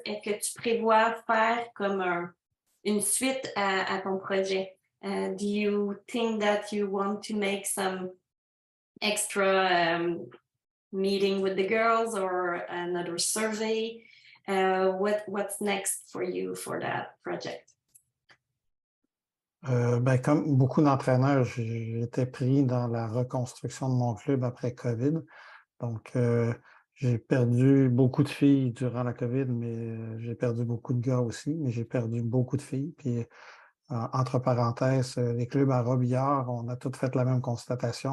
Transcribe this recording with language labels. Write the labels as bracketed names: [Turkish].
[French] Est-ce que tu prévois faire comme une suite à ton projet? [English] Do you think that you want to make some extra meeting with the girls or another survey? What's next for you for that project? [French] Comme beaucoup d'entraîneurs, j'étais pris dans la reconstruction de mon club après COVID. Donc, j'ai perdu beaucoup de filles durant la COVID, mais j'ai perdu beaucoup de gars aussi, mais j'ai perdu beaucoup de filles. Puis, entre parenthèses, les clubs à Robillard, on a tous fait la même constatation.